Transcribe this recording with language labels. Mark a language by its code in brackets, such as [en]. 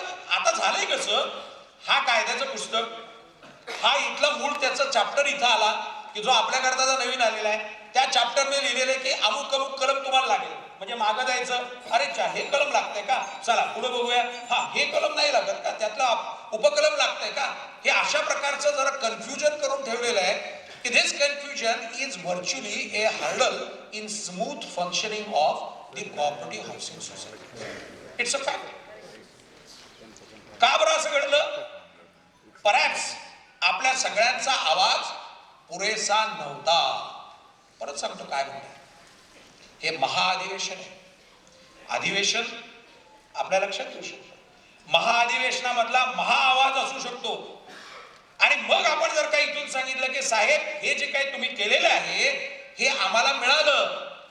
[mr] आता झालंय कसं, हा कायद्याचं पुस्तक, हा इथला मूळ त्याचा चॅप्टर इथं आला की जो आपल्याकरता नवीन आलेला आहे त्या चॅप्टरने लिहिलेलं आहे की अमुक कलम तुम्हाला लागेल. म्हणजे मागं जायचं, अरे हे कलम लागतंय का, चला पुढे बघूया, हा हे कलम नाही लागत का, त्यातला उपकलम लागतंय का. हे अशा प्रकारचं जरा कन्फ्युजन करून ठेवलेलं आहे. [en] This confusion is virtually a hurdle in smooth functioning of the cooperative housing society. It's a fact. [mr] का बरं असं घडलं? Perhaps आपल्या सगळ्यांचा आवाज पुरेसा नव्हता. परत सांगतो काय म्हणतात. हे महाअधिवेशन आहे. अधिवेशन आपल्या लक्षात येऊ शकतो. महाअधिवेशनामधला महाआवाज असू शकतो. आणि मग आपण जर का इथून सांगितलं की साहेब हे जे काही तुम्ही केलेलं आहे हे आम्हाला मिळालं